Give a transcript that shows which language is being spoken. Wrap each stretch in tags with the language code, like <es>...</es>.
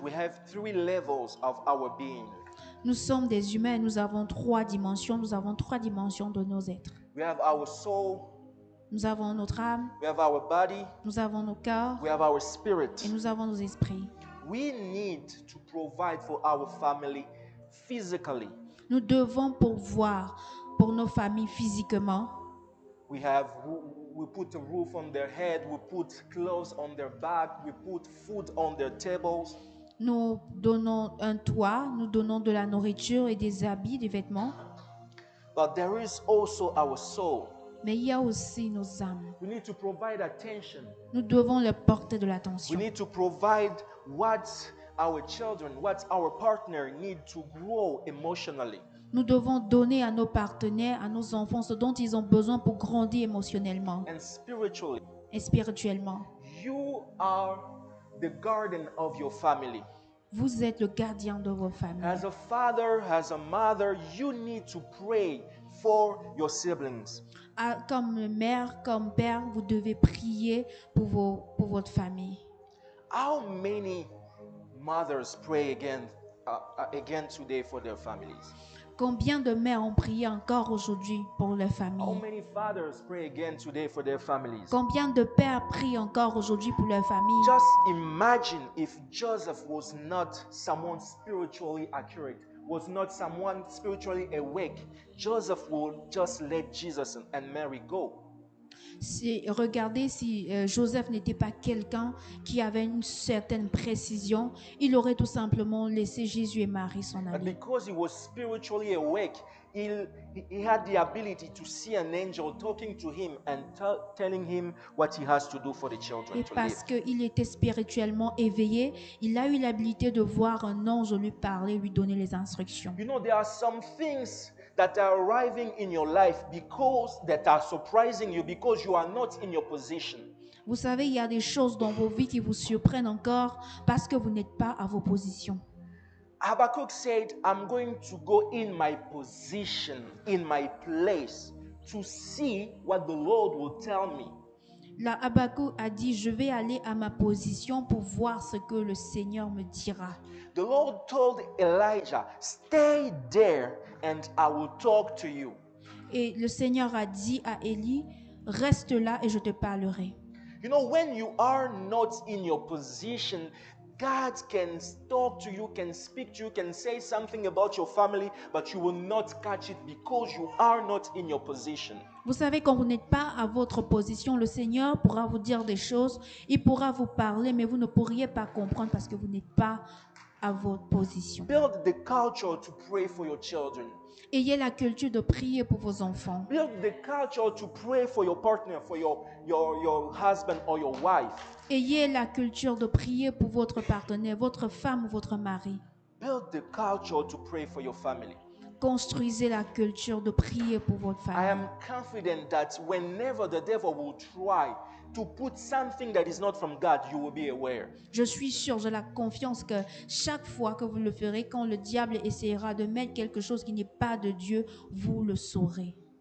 <en>We have 3 levels of our being.</en> <fr>Nous sommes des humains, nous avons 3 dimensions, nous avons 3 dimensions de nos êtres.</fr> <en>We have our soul,</en> <fr>Nous avons notre âme,</fr> <en>we have our body,</en> <fr>nous avons nos cœurs</fr> <en>we have our spirit.</en> <fr>et nous avons nos esprits.</fr> <en>We need to provide for our family physically.</en> <fr>Nous devons pourvoir pour nos familles physiquement,</fr> <en>we put a roof on their head, we put clothes on their back, we put food on their tables.</en> <fr>Nous donnons un toit, nous donnons de la nourriture et des habits, des vêtements.</fr> <en>But there is also our soul.</en> <fr>Mais il y a aussi nos âmes.</fr> <en>We need to provide attention.</en> <fr>Nous devons leur porter de</fr> <en>We</en> <fr>l'attention.</fr> <en>need to provide what our children, what our partner need to grow emotionally.</en> <fr>Nous devons donner à nos partenaires, à nos enfants, ce dont ils ont besoin pour grandir émotionnellement</fr> <en>And spiritually,</en> <fr>et spirituellement.</fr> <en>you are the garden of your family.</en> <fr>Vous êtes le gardien de vos familles.</fr> <en>As a father, as a mother, you need to pray for your siblings.</en> <fr>Comme mère, comme père, vous devez prier pour votre famille.</fr> <en>How many mothers pray again today for their families?</en> <fr>Combien de mères ont prié encore aujourd'hui pour leur</fr> <en>How</en> <fr>famille?</fr> <en>many fathers pray again today for their families?</en> <fr>Combien de pères prient encore aujourd'hui pour leur famille?</fr> <en>Just imagine if Joseph was not someone spiritually accurate, was not someone spiritually awake. Joseph would just let Jesus and Mary go.</en> <fr>Regardez si Joseph n'était pas quelqu'un qui avait une certaine précision, il aurait tout simplement laissé Jésus et Marie s'en</fr> <en>But</en> <fr>aller.</fr> <en>because he was spiritually awake, he had the ability to see an angel talking to him and telling him what he has to do for the children</en> <fr>Et</fr> <en>to live.</en> <fr>parce qu'il était spirituellement éveillé, il a eu l'habilité de voir un ange lui parler, lui donner les instructions.</fr> <en>You know, there are some things that are arriving in your life that are surprising you because you are not in your position.</en> <fr>Vous savez, il y a des choses dans vos vies qui vous surprennent encore parce que vous n'êtes pas à vos positions.</fr> <en>Habakkuk said, I'm going to go in my position, in my place, to see what the Lord will tell me.</en> <fr>Là, Habakkuk a dit, je vais aller à ma position pour voir ce que le Seigneur me dira.</fr> <en>The Lord told Elijah, stay there and I will talk to you.</en> <fr>Et le Seigneur a dit à Élie, reste là et je te parlerai.</fr> <en>You know, when you are not in your position, God can talk to you, can speak to you, can say something about your family, but you will not catch it because you are not in your position.</en> <fr>Vous savez, quand vous n'êtes pas à votre position, le Seigneur pourra vous dire des choses, il pourra vous parler, mais vous ne pourriez pas comprendre parce que vous n'êtes pas à votre position.</fr> <en>Build the culture to pray for your children.</en> <fr>Ayez la culture de prier pour vos enfants.</fr> <en>Build the culture to pray for your partner, for your husband or your wife.</en> <fr>Ayez la culture de prier pour votre partenaire, votre femme ou votre mari.</fr> <en>Build the culture to pray for your family.</en> <fr>Construisez la culture de prier pour votre</fr> <en>I</en> <fr>famille.</fr> <en>am confident that whenever the devil will try to put something that is not from God, you will be aware.</en> <fr>Je suis sûre, j'ai la confiance que chaque fois que vous le ferez, quand le diable essaiera de mettre quelque chose qui n'est pas de Dieu, vous le saurez.</fr>